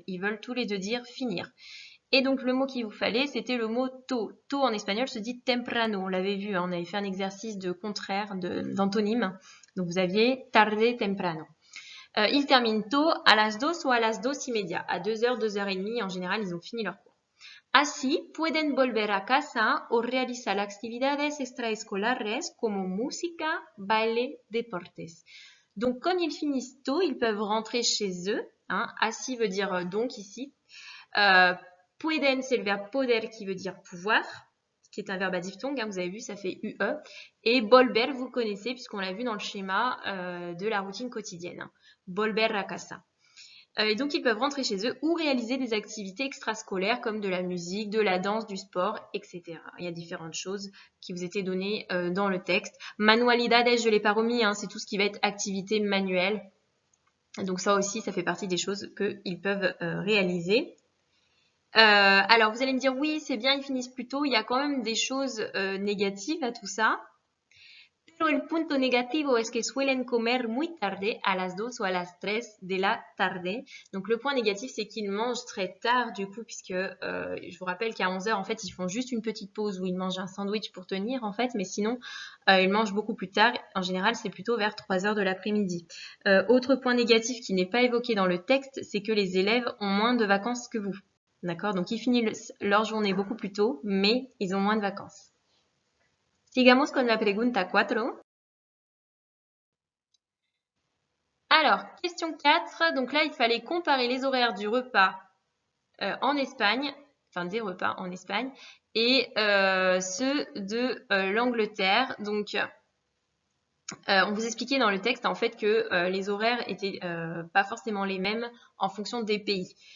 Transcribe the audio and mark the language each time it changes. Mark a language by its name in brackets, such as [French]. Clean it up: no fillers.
[French] Ils veulent tous les deux dire finir. Et donc, le mot qu'il vous fallait, c'était le mot tôt. Tôt en espagnol se dit temprano. On l'avait vu, hein, on avait fait un exercice de contraire, d'antonyme. Donc, vous aviez tarde, temprano. Ils terminent tôt, [Spanish] a las 2 [French] ou [Spanish] a las 2:30. [French] À 2h, 2h30, en général, ils ont fini leur cours. [Spanish] Así, pueden volver a casa o realizar actividades extraescolares como música, baile, deportes. [French] Donc, comme ils finissent tôt, ils peuvent rentrer chez eux. Hein. Así veut dire donc ici. Pueden, c'est le verbe poder qui veut dire pouvoir, qui est un verbe à diphtongue, hein, vous avez vu, ça fait UE. Et volver, vous connaissez, puisqu'on l'a vu dans le schéma de la routine quotidienne. Hein. [Spanish] Volver a casa. [French] Et donc, ils peuvent rentrer chez eux ou réaliser des activités extrascolaires comme de la musique, de la danse, du sport, etc. Il y a différentes choses qui vous étaient données dans le texte. Manualidades, je ne l'ai pas remis, hein, c'est tout ce qui va être activité manuelle. Donc ça aussi, ça fait partie des choses qu'ils peuvent réaliser. Alors, vous allez me dire, oui, c'est bien, ils finissent plus tôt. Il y a quand même des choses négatives à tout ça. [Spanish] Pero el punto negativo es que suelen comer muy tarde, a las 2 o a las 3 de la tarde. [French] Donc le point négatif, c'est qu'ils mangent très tard du coup, puisque je vous rappelle qu'à 11h, en fait, ils font juste une petite pause où ils mangent un sandwich pour tenir, en fait, mais sinon, ils mangent beaucoup plus tard. En général, c'est plutôt vers 3h de l'après-midi. Autre point négatif qui n'est pas évoqué dans le texte, c'est que les élèves ont moins de vacances que vous. D'accord? Donc ils finissent leur journée beaucoup plus tôt, mais ils ont moins de vacances. [Spanish] Sigamos con la pregunta 4. [French] Alors, question 4. Donc là, il fallait comparer les horaires du repas en Espagne, enfin des repas en Espagne, et ceux de l'Angleterre. Donc, on vous expliquait dans le texte en fait que les horaires étaient pas forcément les mêmes en fonction des pays.